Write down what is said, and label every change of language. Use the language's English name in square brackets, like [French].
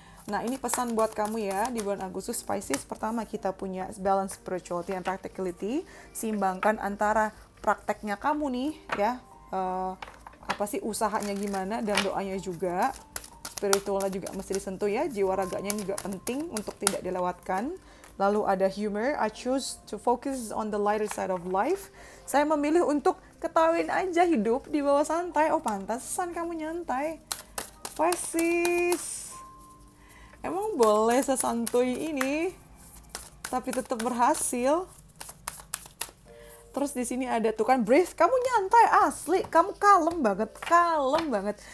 [Indonesian] Nah ini pesan buat kamu ya di bulan Agustus Pisces. Pertama, kita punya [English] balance spirituality and practicality. [Indonesian] Seimbangkan antara prakteknya kamu nih ya, apa sih usahanya gimana, dan doanya juga. Spiritualnya juga mesti disentuh ya, jiwa raganya juga penting untuk tidak dilewatkan. Lalu ada [English] humor, I choose to focus on the lighter side of life. [Indonesian] Saya memilih untuk ketawain aja hidup di bawah santai. Oh pantasan kamu nyantai, Pisces. Emang boleh sesantuy ini, tapi tetap berhasil. Terus di sini ada tuh kan breathe, kamu nyantai asli, kamu kalem banget, kalem banget.